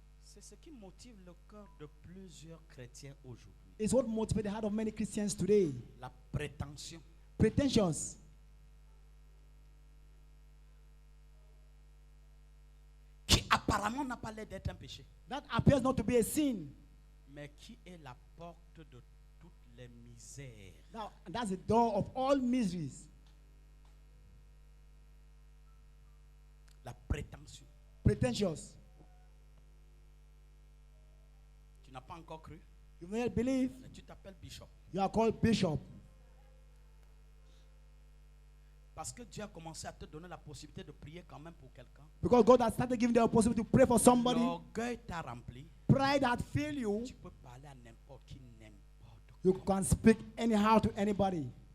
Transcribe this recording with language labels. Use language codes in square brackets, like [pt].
[fr] C'est ce qui motive le cœur de plusieurs chrétiens aujourd'hui. [en] is what motivated the heart of many Christians today. [fr] La prétention. [en] Pretensions. [fr] Qui apparemment n'a pas l'air d'être un péché, [en] That appears not to be a sin. [fr] mais qui est la porte de toutes les misères. [en] Now, that's the door of all miseries. [fr] La prétention. [en] Pretentious. [fr] Tu n'as pas encore cru, [en] You may not believe, [fr] mais tu t'appelles bishop. [en] you are called bishop. [fr] Parce que Dieu a commencé à te donner la possibilité de prier quand même pour quelqu'un. [en] Because God has started giving you the possibility to pray for somebody. [fr] L'orgueil t'a rempli. [en] Pride had failed you. [fr] Tu peux parler à n'importe qui, n'importe [en] You can speak anyhow to anybody.